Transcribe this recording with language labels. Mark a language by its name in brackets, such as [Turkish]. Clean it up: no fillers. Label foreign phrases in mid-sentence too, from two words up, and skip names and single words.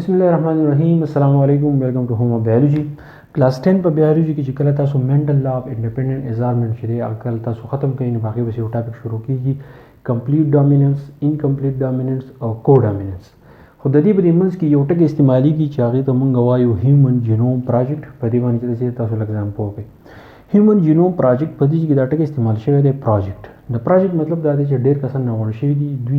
[Arabic] بسم الله الرحمن الرحيم السلام عليكم [English] welcome to home of biology class 10 [Pashto] په बायोलॉजी کې چې کله تاسو [English] Mendel law of independent assortment [Pashto] چې دی کله تاسو ختم کړئ نو باقي به یو ټاپک شروع کیږي [English] complete dominance incomplete dominance [Pashto] او [English] co dominance [Pashto] خو د دې په منځ کې یو ټکی استعمالي کی چې هغه ته مونږ وایو [English] human genome project [Pashto] په دې باندې چې تاسو لږ پوه کړئ [English] human genome project [Pashto] په دې کې دا ټکی استعمال شوی دی پروجیکټ د پروجیکټ مطلب دا دی چې ډېر کسان نوښت شوی دي دوی